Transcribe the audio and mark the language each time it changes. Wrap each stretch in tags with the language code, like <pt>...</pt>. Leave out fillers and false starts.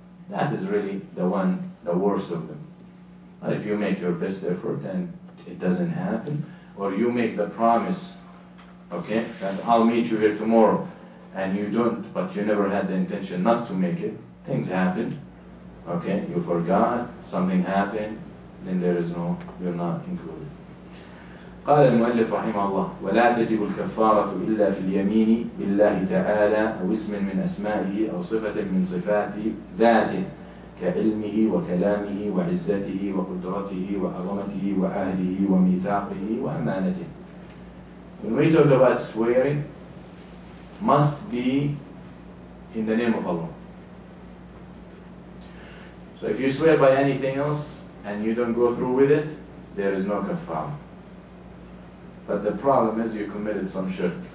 <en>that is really the worst of them. But if you make your best effort and it doesn't happen, or you make the promise, okay, that I'll meet you here tomorrow, and you don't, but you never had the intention not to make it, things happened, okay, you forgot, something happened, then there is no, you're not included.</en> <ar>قال المؤلف رحمه الله: ولا تجب الكفارة إلا في اليمين بالله تعالى أو اسم من أسمائه أو صفة من صفات ذاته كعلمه وكلامه وعزته وقدرته وعظمته وعهده وميثاقه وأمانته.</ar> <en>When we talk about swearing, must be in the name of Allah. So if you swear by anything else and you don't go through with it, there is no kafara. But the problem is you committed some shirk.</en>